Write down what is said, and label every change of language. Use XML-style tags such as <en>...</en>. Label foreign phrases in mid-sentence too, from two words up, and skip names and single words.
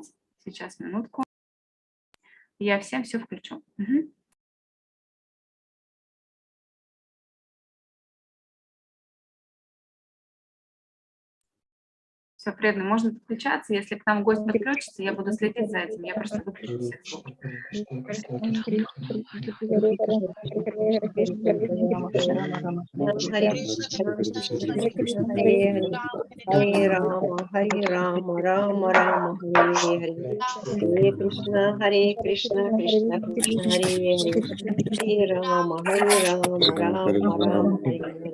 <ru>Сейчас, минутку. Я всем все включу. Угу. Все, преданные, можно подключаться. Если к нам гость подключится, я буду следить за этим. Я просто выключу всех звуков.</ru> <sa>हरे राम, राम राम, हरे हरे, हरे कृष्ण, कृष्ण कृष्ण, हरे हरे, हरे राम, राम राम, हरे हरे.</sa>